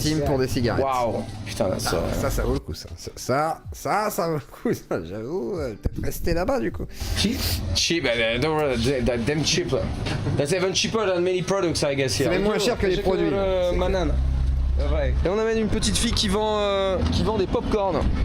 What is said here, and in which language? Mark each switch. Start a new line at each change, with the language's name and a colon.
French: centimes pour des cigarettes. Wow! Putain, Ça vaut le coup ça. Ça vaut le coup ça, j'avoue. Peut-être rester là-bas du coup.
English: cheap, don't worry, damn cheap. That's even cheaper than many products, I guess.
French: C'est même moins cher que les produits. Banane. Et on amène une petite fille qui vend des pop-corn.